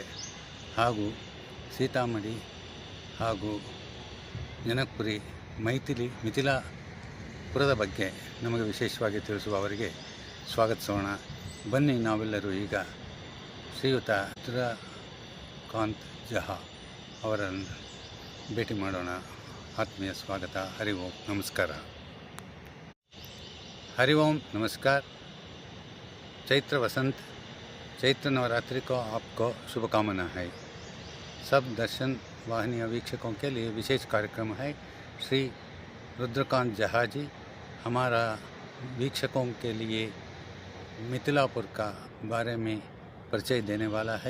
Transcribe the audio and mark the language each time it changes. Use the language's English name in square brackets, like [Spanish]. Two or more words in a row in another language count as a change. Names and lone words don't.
[Kannada] ಹಾಗೂ ಸೀತಾಮಡಿ ಹಾಗೂ ಜನಕಪುರಿ ಮಿಥಿಲಾಪುರದ ಬಗ್ಗೆ ನಮಗೆ ವಿಶೇಷವಾಗಿ ತಿಳಿಸುವ ಅವರಿಗೆ ಸ್ವಾಗತಿಸೋಣ. ಬನ್ನಿ, ನಾವೆಲ್ಲರೂ ಈಗ ಶ್ರೀಯುತ ರುದ್ರಕಾಂತ್ ಜಹಾ ಅವರನ್ನು ಭೇಟಿ ಮಾಡೋಣ. ಆತ್ಮೀಯ ಸ್ವಾಗತ. [Hindi] हरि ओम नमस्कार. हरि ओम नमस्कार. चैत्र वसंत चैत्र नवरात्रि को आपको शुभकामना है. सब दर्शन वाहिनी वीक्षकों के लिए विशेष कार्यक्रम है. श्री रुद्रकांत जहाजी हमारा वीक्षकों के लिए मिथिलापुर का बारे में परिचय देने वाला है.